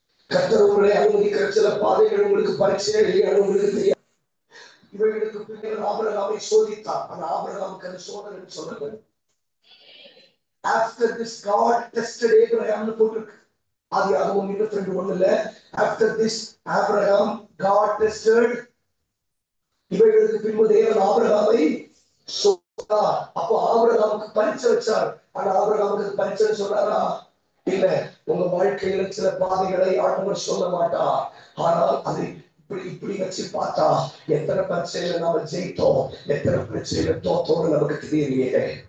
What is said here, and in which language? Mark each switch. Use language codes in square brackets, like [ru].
[ta] கர்த்தர் உங்களை அனுமதிக்கிற சில பாதைகள் உங்களுக்கு பரிச்சை இல்லையான்னு உங்களுக்கு தெரியாது. இவர்களுக்கு பின்னர் ஆபிரகாமை சோதித்தார். ஆனா ஆபிரகாமுக்கு அது சோதனை சொல்றது. [en] After this God tested Abraham [ta] போட்டிருக்கு. [en] ஆதியாகமம் 22:1 After this Abraham God tested. [ta] இவர்களுக்கு பின்பு தேவன் ஆபிரகாமை சோதித்தார். அப்போ ஆபிரகாமுக்கு பரிச்சை வச்சார். ஆனா ஆபிரகாமுக்கு பரிச்சை சொன்னாரா? இல்ல. உங்க வாழ்க்கையில சில பாதைகளை ஆண்டவர் சொல்ல மாட்டார். ஆனால் அதை இப்படி வச்சு பார்த்தா எத்தனை பிரச்சனையில நாம ஜெயித்தோம், எத்தனை பிரச்சனையில தோத்தோம்னு நமக்கு தெரியலையே.